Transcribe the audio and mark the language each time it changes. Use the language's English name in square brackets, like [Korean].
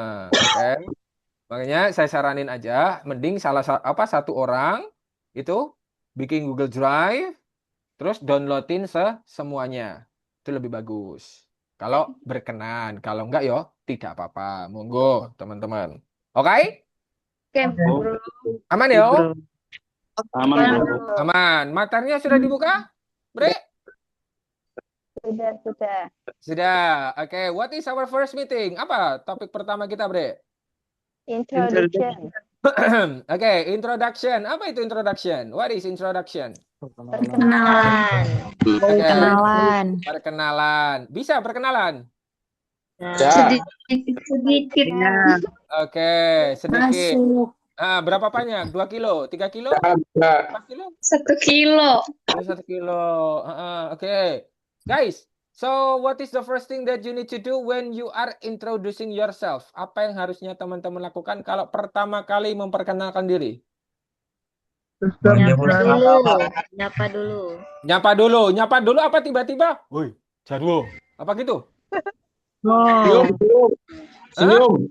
[Indonesian] Oke. Makanya saya saranin aja mending satu orang itu bikin Google Drive terus downloadin semuanya. Itu lebih bagus. Kalau berkenan, kalau enggak yo tidak apa-apa. Monggo, teman-teman. Oke? Oke, bro. Aman yo? Aman, Ya, bro. bro. Aman. Materinya sudah dibuka? Bre? Sudah. Sudah. [English] Oke, what is our first meeting? [Indonesian] Apa topik pertama kita, Bre? Introduction. [English] Oke, introduction. [Indonesian] Apa itu [English] introduction? What is introduction? [Indonesian] Perkenalan. Oke, Kenalan. perkenalan. Bisa perkenalan? Ya. Sedikit. Oke, sedikit. Berapa banyak? 2 kilo? 3 kilo? Ya. 4 kilo? 1 kilo. 1 kilo. Oke. [English] Guys, so what is the first thing that you need to do when you are introducing yourself? [Indonesian] Apa yang harusnya teman-teman lakukan kalau pertama kali memperkenalkan diri? Nyapa dulu. Nyapa dulu apa tiba-tiba? Woi, Jarwo. Apa gitu? Senyum. Senyum.